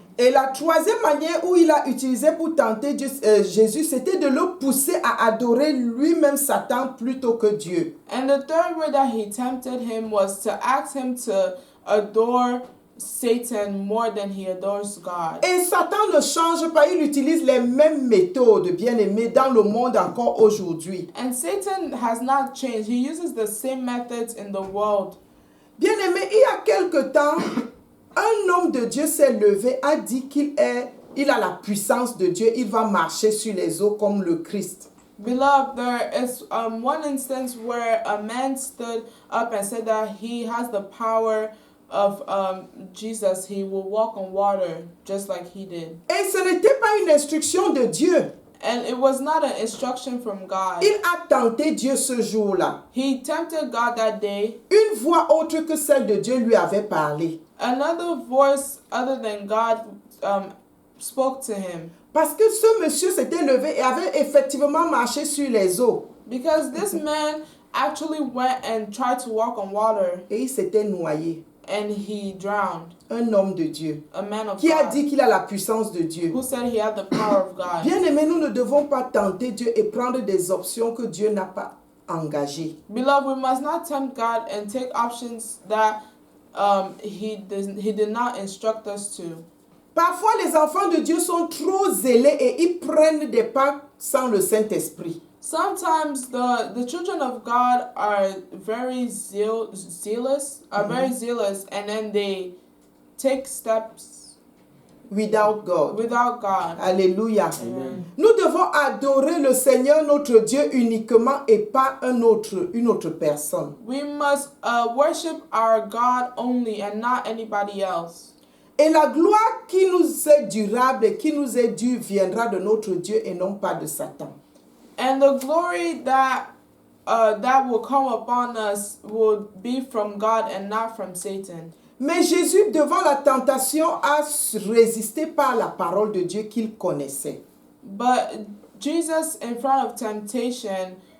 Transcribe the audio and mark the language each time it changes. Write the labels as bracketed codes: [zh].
[fr] Et la troisième manière où il a utilisé pour tenter Jésus, c'était de le pousser à adorer lui-même Satan plutôt que Dieu. [en] And the third way that he tempted him was to ask him to adore Satan more than he adores God. [fr] Et Satan ne change pas, il utilise les mêmes méthodes, bien-aimés, dans le monde encore aujourd'hui. [en] And Satan has not changed. He uses the same methods in the world. [fr] Bien-aimés, il y a quelque temps, un homme de Dieu s'est levé, a dit qu'il a la puissance de Dieu, il va marcher sur les eaux comme le Christ. [en] Beloved, there is one instance where a man stood up and said that he has the power of Jesus. He will walk on water just like he did. [fr] Et ce n'était pas une instruction de Dieu. [en] And it was not an instruction from God. [fr] Il a tenté Dieu ce jour-là. [en] He tempted God that day. [fr] Une voix autre que celle de Dieu lui avait parlé. [en] Another voice other than God spoke to him. [fr] Parce que ce monsieur s'était levé et avait effectivement marché sur les eaux. [en] Because this man actually went and tried to walk on water. [fr] Et il s'était noyé. [en] And he drowned. [fr] Un homme de Dieu. [en] A man of [fr] qui a [en] God. [fr] dit qu'il a la puissance de Dieu. [en] Who said he had the power of God. [fr] Bien-aimés, nous ne devons pas tenter Dieu et prendre des options que Dieu n'a pas engagées. [en] Beloved, we must not tempt God and take options that he did not instruct us to. [fr] Parfois, les enfants de Dieu sont trop zélés et ils prennent des pas sans le Saint-Esprit. [en] Sometimes the children of God are very zealous, very zealous, and then they take steps Without God. without God. [fr] Alléluia. [en] Amen. [fr] Nous devons adorer le Seigneur notre Dieu uniquement et pas une autre personne. [en] We must worship our God only and not anybody else. [fr] Et la gloire qui nous est durable et qui nous est due viendra de notre Dieu et non pas de Satan. [en] And the glory that will come upon us will be from God and not from Satan. [fr] Mais Jésus, devant la tentation, a résisté par la parole de Dieu qu'il connaissait. [en] But Jesus, in front of temptation,